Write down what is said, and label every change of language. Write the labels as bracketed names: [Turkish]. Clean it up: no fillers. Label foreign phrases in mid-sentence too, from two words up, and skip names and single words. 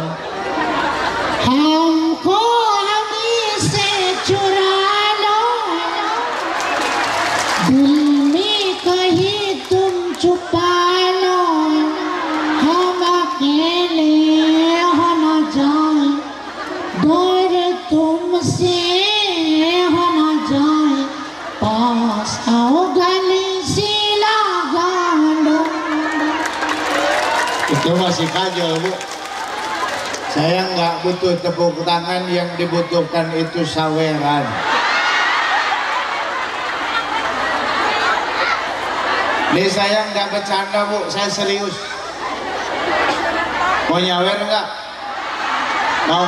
[Hindi] हमको हमी से चुरा लो दिल में कहीं तुम छुपा लो हम अकेले हो न जाए डर तुमसे हो न जाए पास आओ गली से लगा लो [Indonesian] Itu masih kajol, Bu. Saya nggak butuh tepuk tangan, yang dibutuhkan itu saweran. Ini saya nggak bercanda, Bu, saya serius. Mau nyawer nggak? Mau?